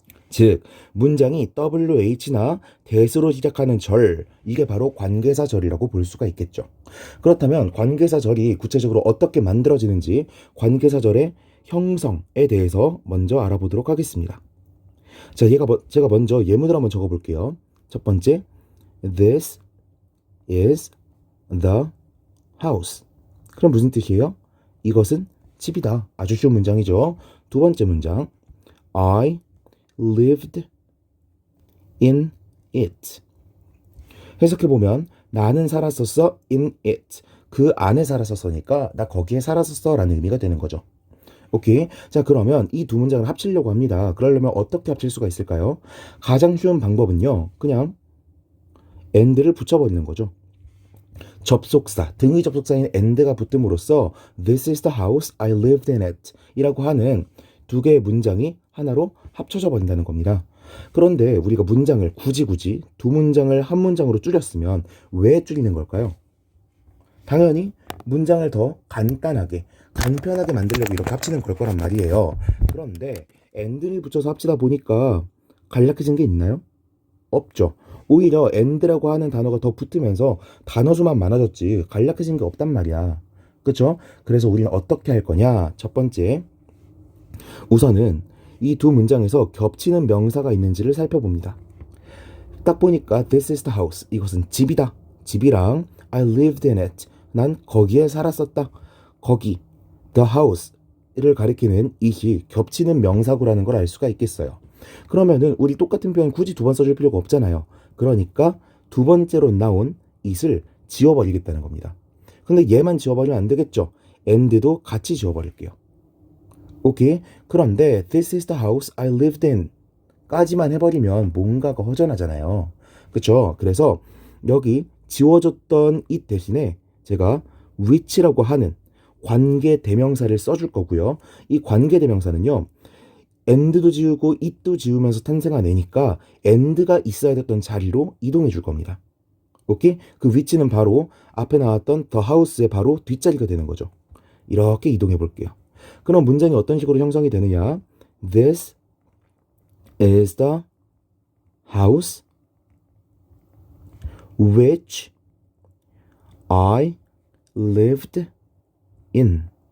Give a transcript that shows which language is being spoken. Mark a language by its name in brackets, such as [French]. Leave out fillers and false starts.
[Korean] 즉, 문장이 WH나 대수로 시작하는 절, 이게 바로 관계사절이라고 볼 수가 있겠죠. 그렇다면 관계사절이 구체적으로 어떻게 만들어지는지 관계사절의 형성에 대해서 먼저 알아보도록 하겠습니다. 자, 제가 먼저 예문을 한번 적어볼게요. 첫 번째, [English] This is the house. [Korean] 그럼 무슨 뜻이에요? 이것은 집이다. 아주 쉬운 문장이죠. 두 번째 문장, [English] I lived in it. [Korean] 해석해보면 나는 살았었어 [English] in it. [Korean] 그 안에 살았었으니까 나 거기에 살았었어 라는 의미가 되는 거죠. 오케이. 자, 그러면 이 두 문장을 합치려고 합니다. 그러려면 어떻게 합칠 수가 있을까요? 가장 쉬운 방법은요, 그냥 and를 붙여버리는 거죠. 접속사, 등의 접속사인 and가 붙음으로써 [English] This is the house I lived in it [Korean] 이라고 하는 두 개의 문장이 하나로 합쳐져 버린다는 겁니다. 그런데 우리가 문장을 굳이 두 문장을 한 문장으로 줄였으면 왜 줄이는 걸까요? 당연히 문장을 더 간단하게, 간편하게 만들려고 이렇게 합치는 걸 거란 말이에요. 그런데 and를 붙여서 합치다 보니까 간략해진 게 있나요? 없죠. 오히려 and라고 하는 단어가 더 붙으면서 단어 수만 많아졌지 간략해진 게 없단 말이야. 그쵸? 그래서 우리는 어떻게 할 거냐? 첫 번째, 우선은 이 두 문장에서 겹치는 명사가 있는지를 살펴봅니다. 딱 보니까 [English] this is the house. [Korean] 이것은 집이다. 집이랑 [English] I lived in it. [Korean] 난 거기에 살았었다. 거기, the house를 가리키는 it이 겹치는 명사구라는 걸 알 수가 있겠어요. 그러면은 우리 똑같은 표현 굳이 두 번 써줄 필요가 없잖아요. 그러니까 두 번째로 나온 it을 지워버리겠다는 겁니다. 근데 얘만 지워버리면 안 되겠죠. and도 같이 지워버릴게요. 오케이. 그런데 [English] this is the house I lived in [Korean] 까지만 해버리면 뭔가가 허전하잖아요. 그쵸? 그래서 여기 지워졌던 it 대신에 제가 which라고 하는 관계 대명사를 써줄 거고요. 이 관계 대명사는요, and도 지우고 it도 지우면서 탄생한 애니까 and가 있어야 됐던 자리로 이동해 줄 겁니다. 오케이? 그 which는 바로 앞에 나왔던 the house의 바로 뒷자리가 되는 거죠. 이렇게 이동해 볼게요. 그럼 문장이 어떤 식으로 형성이 되느냐? [English] This is the house which I lived in.